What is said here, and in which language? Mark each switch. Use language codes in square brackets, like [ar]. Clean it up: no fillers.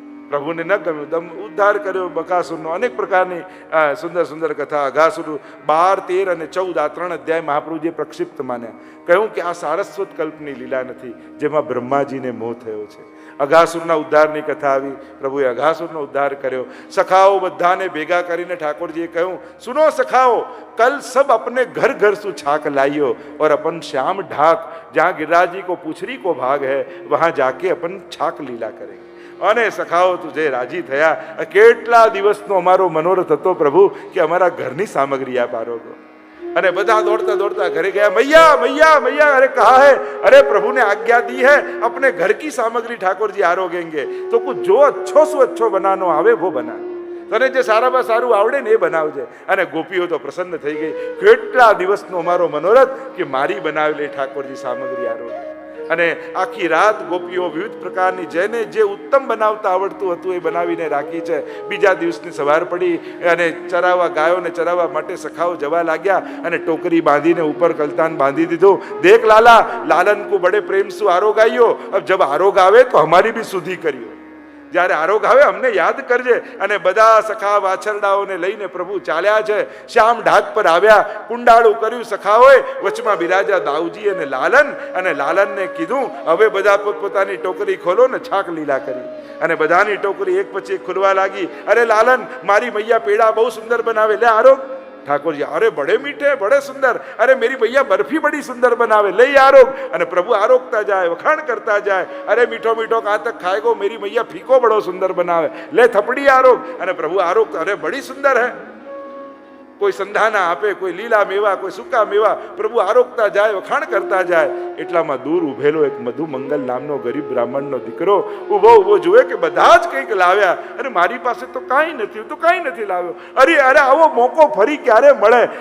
[gu] પ્રભુને ન ગમ્યું, દંભ ઉદ્ધાર કર્યો બકાસુરનો. અનેક પ્રકારની સુંદર સુંદર કથા. અઘાસુર 12, 13 અને 14 આ 3 અધ્યાય મહાપ્રભુજીએ પ્રક્ષિપ્ત માન્યા. કહ્યું કે આ સારસ્વત કલ્પની લીલા નથી, જેમાં બ્રહ્માજીને મોહ થયો છે. અઘાસુરના ઉદ્ધારની કથા આવી, પ્રભુએ અઘાસુરનો ઉદ્ધાર કર્યો. સખાઓ બધાને ભેગા કરીને ઠાકોરજીએ કહ્યું, સુનો સખાઓ, [hi] कल सब अपने घर घर सु छाक लाइयो और अपन श्याम ढाक जहाँ गिरिराज जी को पूछरी को भाग है वहाँ जाके अपन छाक लीला करेंगे. [gu] અને સખાઓ તુજે રાજી થયા. કેટલા દિવસનો અમારો મનોરથ હતો પ્રભુ કે અમારા ઘરની સામગ્રી આપ આરોગો. અને બધા દોડતા દોડતા ઘરે ગયા. [hi] મૈયા મૈયા મૈયા, અરે કહા હે, અરે प्रभु ने आज्ञा दी है अपने घर की सामग्री ठाकुर जी आरोगेंगे. तो कुछ जो अच्छो सु अच्छो बनानो आवे वो बना, [gu] તને જે સારામાં સારું આવડે ને એ બનાવજે. અને ગોપીઓ તો પ્રસન્ન થઈ ગઈ. કેટલા દિવસનો અમારો મનોરથ કે મારી બનાવેલી ઠાકોરજી સામગ્રી આરોગે. અને આખી રાત ગોપીઓ વિવિધ પ્રકારની જેને જે ઉત્તમ બનાવતા આવડતું હતું એ બનાવીને રાખી છે. બીજા દિવસની સવાર પડી અને ચરાવવા ગાયોને ચરાવવા માટે સખાઓ જવા લાગ્યા અને ટોકરી બાંધીને ઉપર કલતાન બાંધી દીધું. [hi] દેખ લાલા, લાलन को बड़े प्रेम से आरोग आइयो. अब जब आरोग [gu] આવે તો [hi] हमारी भी [gu] સુધી કર્યો. જ્યારે આરોગ આવે અમને યાદ કરજે. અને બધા સખા વાછરડાઓને લઈને પ્રભુ ચાલ્યા છે. શ્યામ ઢાક પર આવ્યા, કુંડાળું કર્યું સખાઓએ, વચમાં બિરાજા દાઉજી અને લાલન. અને લાલનને કીધું હવે બધા પોતપોતાની ટોકરી ખોલો ને છાક લીલા કરી. અને બધાની ટોકરી એક પછી એક ખુલવા લાગી. અરે લાલન, મારી મૈયા પેડા બહુ સુંદર બનાવે. લે આરોગ. [hi] ठाकुर जी, अरे बड़े मीठे बड़े सुंदर, अरे मेरी भैया बर्फी बड़ी सुंदर बनावे, ले आरोग. [gu] અને પ્રભુ આરોગતા જાય, વખાણ કરતા જાય. [hi] અરે મીઠો મીઠો કહાં તક ખાएगो, मेरी भैया फीको बड़ो सुंदर बनावे, ले थपड़ी आरोग. [gu] અને પ્રભુ આરોગતા, [hi] અરે બડી સુંદર है. [gu] કોઈ સંધાના આપે, કોઈ લીલા મેવા, કોઈ સૂકા મેવા. પ્રભુ આરોગતા જાય, વખાણ કરતા જાય. એટલામાં દૂર ઉભેલો એક મધુ મંગલ નામનો ગરીબ બ્રાહ્મણનો દીકરો ઉભો ઉભો જુએ કે બધા જ કંઈક લાવ્યા. અરે મારી પાસે તો કાંઈ નથી, હું તો કાંઈ નથી લાવ્યો. અરે અરે આવો મોકો ફરી ક્યારે મળે.